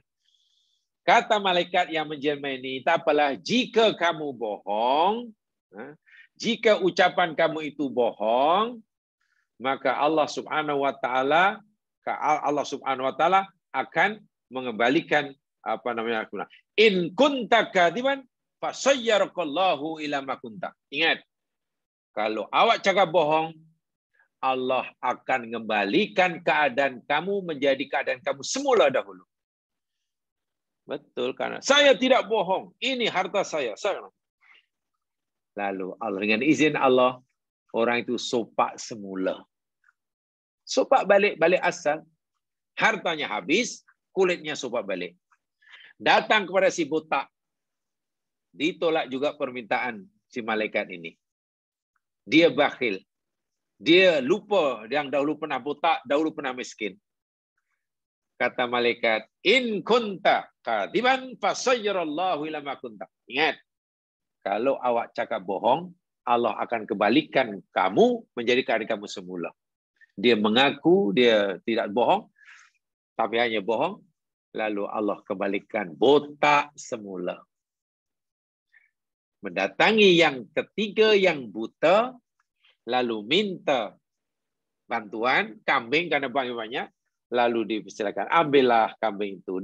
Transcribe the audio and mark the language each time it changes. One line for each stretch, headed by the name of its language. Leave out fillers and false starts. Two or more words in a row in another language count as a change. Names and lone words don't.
Malay: Kata malaikat yang menjelma ini, tak apalah, jika kamu bohong, jika ucapan kamu itu bohong, maka Allah
Arabic: سبحانه وتعالى
Malay: akan mengembalikan
Arabic: إن كنت كاذبا فصيرك الله إلى ما كنت.
Malay: Ingat, kalau awak cakap bohong, Allah akan mengembalikan keadaan kamu menjadi keadaan kamu semula dahulu. Betul, karena saya tidak bohong. Ini harta saya. Lalu Allah, dengan izin Allah, orang itu sopak semula. Sopak balik asal. Hartanya habis, kulitnya sopak balik. Datang kepada si botak. Ditolak juga permintaan si malaikat ini. Dia bakhil. Dia lupa yang dahulu pernah botak, dahulu pernah miskin. Kata malaikat,
Arabic: إن كنت كاذبا فصيرك الله إلى ما كنت.
Malay: Ingat, kalau awak cakap bohong, Allah akan kembalikan kamu menjadi keadaan kamu semula. Dia mengaku dia tidak bohong, tapi hanya bohong, lalu Allah kembalikan botak semula. Mendatangi yang ketiga yang buta, lalu minta bantuan, kambing karena banyak, lalu dipersilakan, ambillah kambing itu.